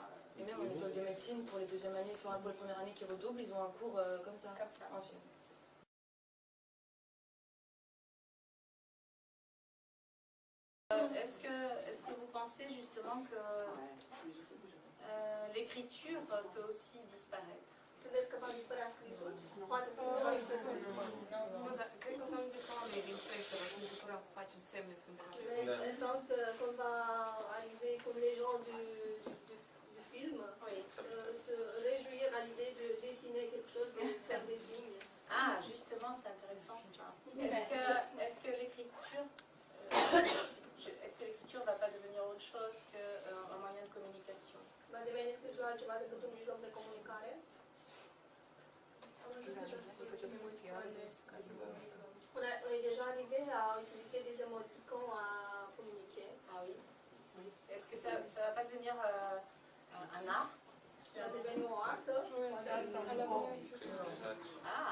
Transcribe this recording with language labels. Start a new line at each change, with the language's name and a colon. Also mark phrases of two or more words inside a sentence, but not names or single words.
French: Et même en école de médecine, pour les deuxièmes années, enfin pour les premières années qui redoublent, ils ont un cours comme ça. En film. Est-ce que vous pensez justement que l'écriture peut aussi disparaître?
Romanian: Credeți că va dispărea scrisul? Poate să dispărea scrisul? Nu, dar cred că o să ajungem ca oamenii din spectră, să ne bucurăm că facem semne când
French: Je pense qu'on va arriver comme les gens du film, se réjouir à l'idée de dessiner quelque chose, de faire des signes. Ah, justement, c'est intéressant ça. Est-ce que l'écriture va pas devenir autre chose qu'un moyen de communication?
Romanian: Va deveni scrisul altceva decât un mijloc de comunicare?
French: On est déjà arrivé à utiliser des émoticons à communiquer. Ah oui. Est-ce que ça va pas devenir un art? Ça va devenir un art? Ah.